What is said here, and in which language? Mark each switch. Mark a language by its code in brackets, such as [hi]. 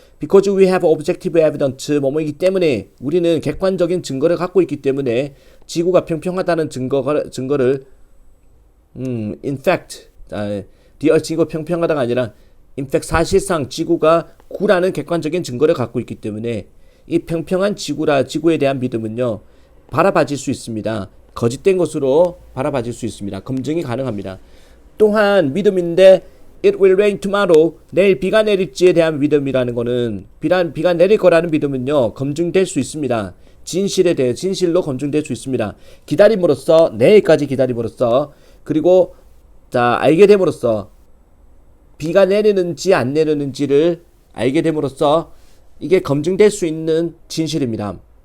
[en] Because we have objective evidence, [ko] 뭐뭐이기 때문에 우리는 객관적인 증거를 갖고 있기 때문에 지구가 평평하다는 증거를 in fact, 지구가 평평하다가 아니라 in fact 사실상 지구가 구라는 객관적인 증거를 갖고 있기 때문에 이 평평한 지구에 대한 믿음은요 바라봐질 수 있습니다. 거짓된 것으로 바라봐질 수 있습니다. 검증이 가능합니다. 또한 믿음인데 [en] It will rain tomorrow. [ko] 내일 비가 내릴지에 대한 믿음이라는 거는 비가 내릴 거라는 믿음은요 검증될 수 있습니다. 진실에 대해 진실로 검증될 수 있습니다. 기다림으로써 내일까지 기다림으로써 그리고 자 알게 됨으로써 비가 내리는지 안 내리는지를 알게 됨으로써 이게 검증될 수 있는 진실입니다.